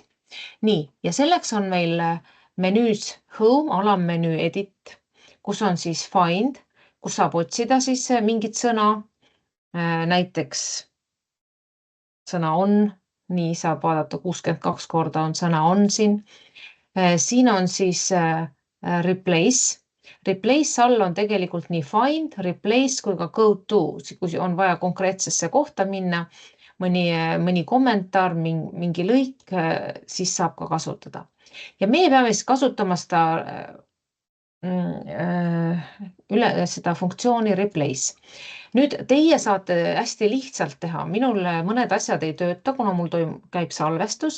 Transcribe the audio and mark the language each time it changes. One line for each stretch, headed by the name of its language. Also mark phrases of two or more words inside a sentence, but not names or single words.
Estonian: Nii, ja selleks on meil menüüs home, alammenüü edit, kus on siis find, kus saab otsida siis mingit sõna, näiteks sõna on. Nii saab vaadata 62 korda on sõna on siin. Siin on siis replace.
English: Replace all
Estonian: on tegelikult nii find, replace kui ka
English: go to,
Estonian: kui on vaja konkreetsesse kohta minna, mõni kommentaar, mingi lõik, siis saab ka kasutada. Ja meie peame siis kasutama seda funktsiooni replace. Nüüd teie saate hästi lihtsalt teha. Minul mõned asjad ei tööta, kuna mul käib salvestus.